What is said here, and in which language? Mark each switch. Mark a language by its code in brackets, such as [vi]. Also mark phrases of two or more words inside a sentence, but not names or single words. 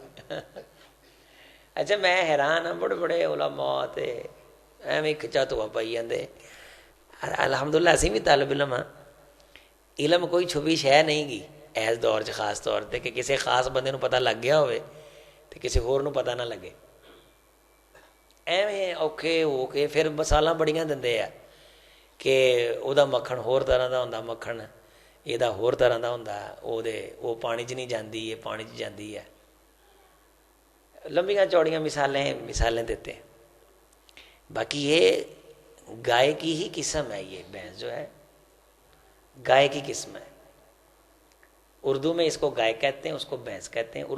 [pa] اچھا میں حیران ہاں, بڑے بڑے علماء تے ایویں کھچا تو پائی جاندے. الحمدللہ اسی بھی طالب علم ہاں, علم کوئی چھپی شے نہیں گی اس دور چ, خاص طور تے کہ کسی خاص بندے نو پتہ لگ گیا ہوئے تے کسی ہور نو پتہ نہ لگے. ایویں اوکھے ہو کے پھر مثالاں بڑیاں دندے آ کہ وہ مکھن ہور طرح دا ہوندا, مکھن یہ ہور طرح دا ہوندا, وہ پانی چ نہیں جاندی, یہ پانی چ جاندی ہے. لمبیاں چوڑیاں [ur] مثالیں دیتے ہیں. باقی یہ گائے کی ہی قسم ہے, یہ بھینس جو ہے گائے کی قسم ہے. اردو میں اس کو گائے کہتے ہیں, اس کو بھینس کہتے ہیں.